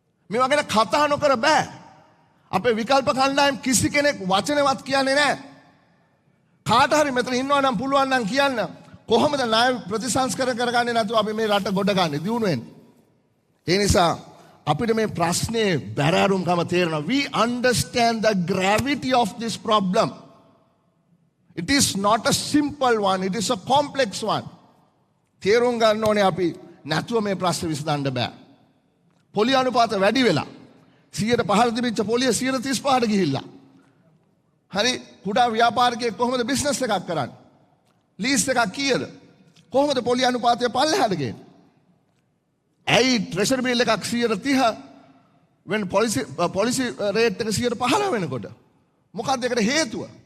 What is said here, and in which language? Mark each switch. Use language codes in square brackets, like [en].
[si] මේවා ගැන කතා නොකර බෑ. අපේ විකල්ප කණ්ඩායම් කිසි කෙනෙක් වචනවත් කියන්නේ නැහැ. කාට හරි මෙතන ඉන්නවා නම් පුළුවන් නම් කියන්න කොහොමද ණය ප්‍රතිසංස්කරණය කරගන්නේ නැතුව අපි මේ රට ගොඩ ගන්නේ දියුණු වෙන්නේ? ඒ නිසා අපිට මේ ප්‍රශ්නේ බැරෑරුම්කම තේරෙනවා. [en] We understand the gravity of this problem. It is not a simple one, it is a complex one. [si] තේරුම් ගන්න ඕනේ අපි නැතුව මේ ප්‍රශ්නේ විසඳන්න බෑ. පොලිය අනුපාත වැඩි වෙලා 100% තිබිච්ච පොලිය 135ට ගිහිල්ලා. හරි කුඩා ව්‍යාපාරිකයෙක් කොහොමද බිස්නස් එකක් කරන්නේ? ලීස් එකක් කීයද? කොහොමද පොලිය අනුපාතය පල්ලෙහාට ගේන්නේ? ඇයි ට්‍රෙෂරි බිල් එකක් 130 [en] when policy rate [si] එක 115 වෙනකොට? මොකක්ද ඒකට හේතුව?